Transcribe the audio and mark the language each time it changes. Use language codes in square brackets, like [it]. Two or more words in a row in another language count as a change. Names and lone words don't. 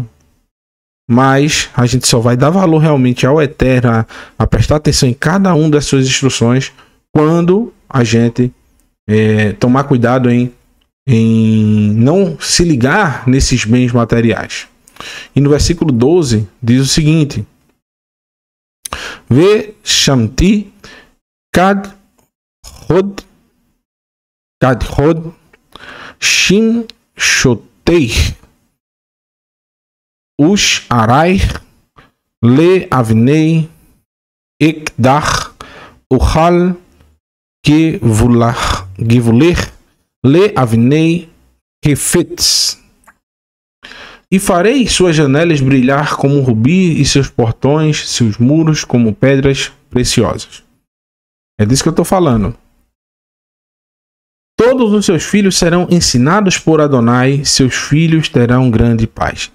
[pt] Mas a gente só vai dar valor realmente ao Eterno, a prestar atenção em cada uma das suas instruções, quando a gente tomar cuidado em em não se ligar nesses bens materiais. E no versículo 12 diz o seguinte: [he] וְשַׂמְתִּי כַּדְכֹד שִׁמְשֹׁתַיִךְ וּשְׁעָרַיִךְ לְאַבְנֵי אֶקְדָּח וְכָל גְּבוּלֵךְ לְאַבְנֵי חֵפֶץ. [pt] E farei suas janelas brilhar como um rubi e seus portões, seus muros como pedras preciosas. É disso que eu estou falando. Todos os seus filhos serão ensinados por Adonai, seus filhos terão grande paz.